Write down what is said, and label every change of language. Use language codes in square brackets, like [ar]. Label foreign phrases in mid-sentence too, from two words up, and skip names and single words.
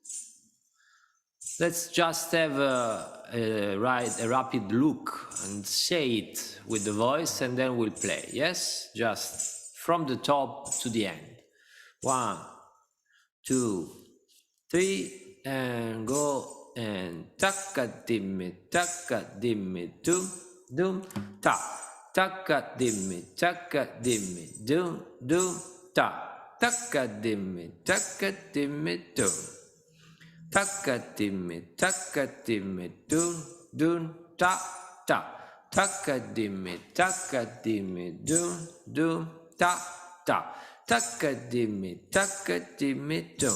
[en] Let's just have a rapid look and say it with the voice, and then we'll play. Yes, just from the top to the end. 1, 2, 3, and go. And taka dimmi dum dum ta, taka dimmi dum dum ta, taka dimmi dum, taka dimmi dum dum ta ta, taka dimmi dum dum ta ta, taka dimmi dum.